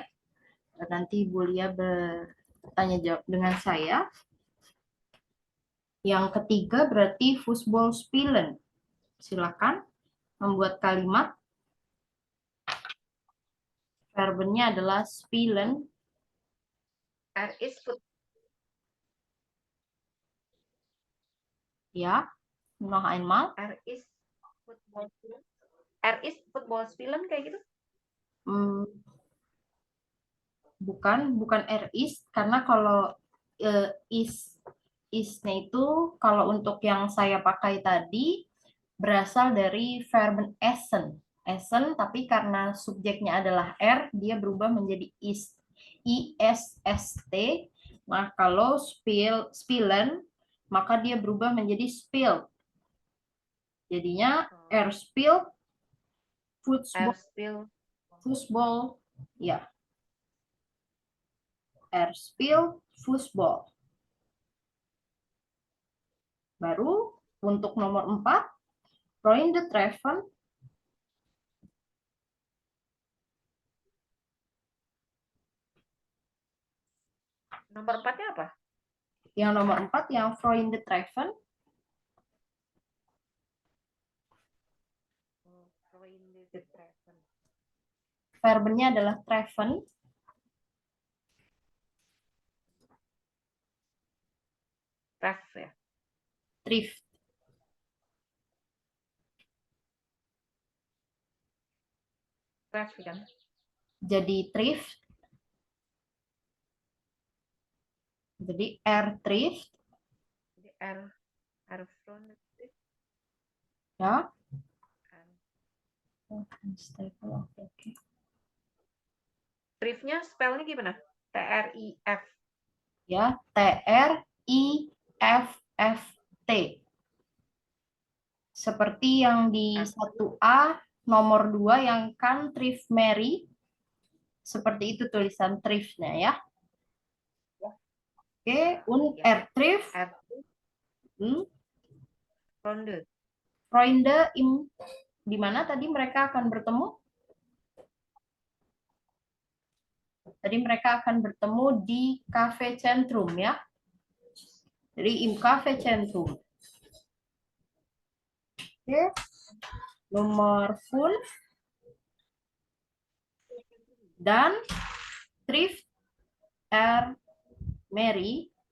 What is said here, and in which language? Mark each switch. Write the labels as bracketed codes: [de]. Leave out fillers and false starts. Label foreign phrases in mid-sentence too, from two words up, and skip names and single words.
[id] Nanti Ibu Lia bertanya jawab dengan saya. Yang ketiga berarti [de] Fußball spielen. [id] Silakan membuat kalimat. Verbennya adalah spielen. [de] Ist Ya, noch einmal. Football Spielen. Ist Football Spielen [id] kayak gitu? Bukan is, karena kalau isnya itu kalau untuk yang saya pakai tadi berasal dari verben essen. [de] Essen, [id] tapi karena subjeknya adalah R, dia berubah menjadi ist. [de] ISST. [id] Nah, kalau spielen, maka dia berubah menjadi spiel. Jadinya [de] spiel football, [id] ya. [de] Spiel Fußball. [id] Baru untuk nomor 4, [de] Freunde treffen. [id] Nomor 4-nya apa? Yang nomor 4, yang [de] Freunde treffen. [id] Verbennya adalah treffen. [de] Treff ya. Trifft. Treff kan. [id] Jadi trifft. Jadi trifft. Jadi Freunde. Ya. Oke. Triff-nya spellnya gimana? [de] TRIF. Ya, TRIFFT. [id] Seperti yang di 1A nomor 2 yang kan Triff Mary. Seperti itu tulisan Triff-nya ya. Oke, [de] und Triff. [id] Freunde di mana tadi mereka akan bertemu? Tadi mereka akan bertemu di Cafe Centrum ya. Jadi im Cafe Centrum. Oke. Nomor 5. Dan trifft Mary.